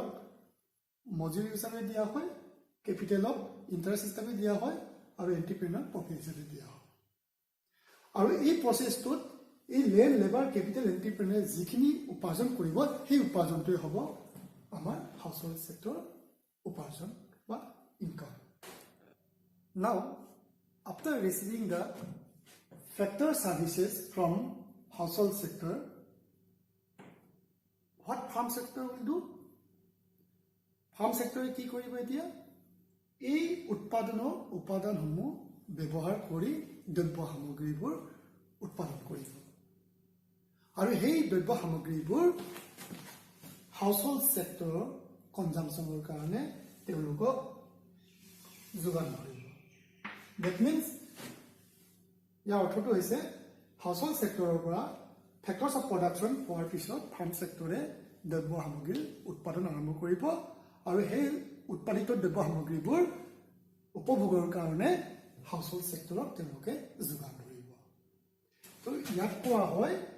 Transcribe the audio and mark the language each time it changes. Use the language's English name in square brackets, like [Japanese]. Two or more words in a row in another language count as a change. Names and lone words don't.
[Assamese] মজুৰি হিচাপে দিয়া হয় [English] capitalক interest [Assamese] হিচাপে দিয়া হয় আৰু [English] entrepreneur profit [Assamese] হিচাপে দিয়া হয় আৰু এই প্ৰচেছটোত এই [English] land labour capital entrepreneur [Assamese] যিখিনি উপাৰ্জন কৰিব সেই উপাৰ্জনটোৱে হ'ব আমাৰ [English] household sector [Assamese] উপাৰ্জন বা [English] income now after receiving the factor services from household sector what farm sector will do farm sector [Assamese] কি কৰিব এতিয়া এই উৎপাদনৰ উপাদানসমূহ ব্যৱহাৰ কৰি দ্ৰব্য সামগ্ৰীবোৰ উৎপাদন কৰিব আৰু সেই দ্ৰব্য সামগ্ৰীবোৰ [English] household sectorৰ consumptionৰ [Assamese] কাৰণে তেওঁলোকক যোগান ধৰিব [English] that means [Assamese] ইয়াৰ অৰ্থটো হৈছে [English] household sectorৰ [Assamese] পৰা [English] factors of production [Assamese] পোৱাৰ পিছত [English] farm sectorে [Assamese] দ্ৰব্য সামগ্ৰীৰ উৎপাদন আৰম্ভ কৰিব আৰু সেই উৎপাদিত দ্ৰব্য সামগ্ৰীবোৰ উপভোগৰ কাৰণে [English] household sectorক [Assamese] তেওঁলোকে যোগান ধৰিব তো ইয়াক কোৱা হয়